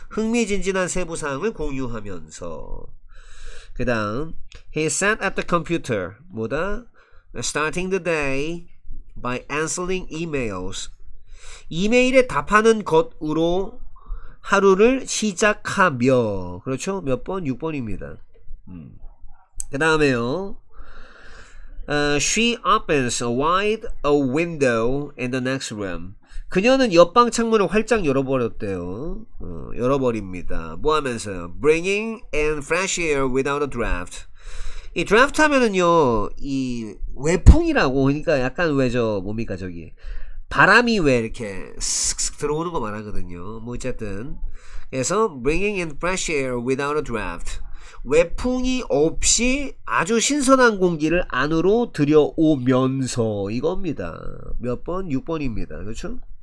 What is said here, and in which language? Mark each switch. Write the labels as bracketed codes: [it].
[ko] 흥미진진한 세부사항을 공유하면서 그 다음 [en] He sat at the computer [ko] 뭐다? [en] Starting the day by answering emails [ko] 이메일에 답하는 것으로 하루를 시작하며 그렇죠? 몇 번? 6번입니다. [en] 그 다음에요 She opens wide a window in the next room [ko] 그녀는 옆방 창문을 활짝 열어버렸대요. 열어버립니다. 뭐 하면서요? [en] Bringing in fresh air without a draft. [ko] 이 draft 하면은요, 이 외풍이라고, 그러니까 약간 뭡니까, 저기. 바람이 왜 이렇게 슥슥 들어오는 거 말하거든요. 뭐 어쨌든. 그래서 [en] bringing in fresh air without a draft. [ko] 외풍이 없이 아주 신선한 공기를 안으로 들여오면서 이겁니다. 몇 번? 6번입니다. 그렇죠?